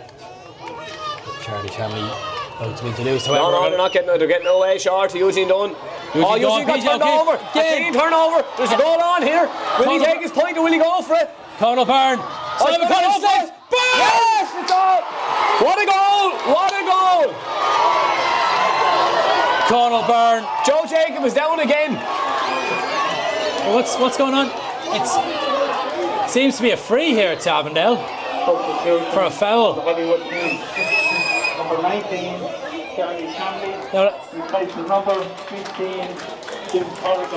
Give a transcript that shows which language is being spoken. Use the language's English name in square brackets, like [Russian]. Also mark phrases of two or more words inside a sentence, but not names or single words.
[English] Charlie Chami about to be introduced. No, they're getting away short to Eugene Dunn. Eugene got turned over. A clean turnover. There's a goal on here. Will he take his point or will he go for it? Conal Byrne. Simon Cullen says, yes, it's all. What a goal! What a goal! Conal Byrne. Joe Jacob is down again. What's going on? It seems to be a free here at Avondale. substitution For a foul. for the Hollywood team. Number 19, Charlie Chamley, No. replaces number 15, Jim Corrigan.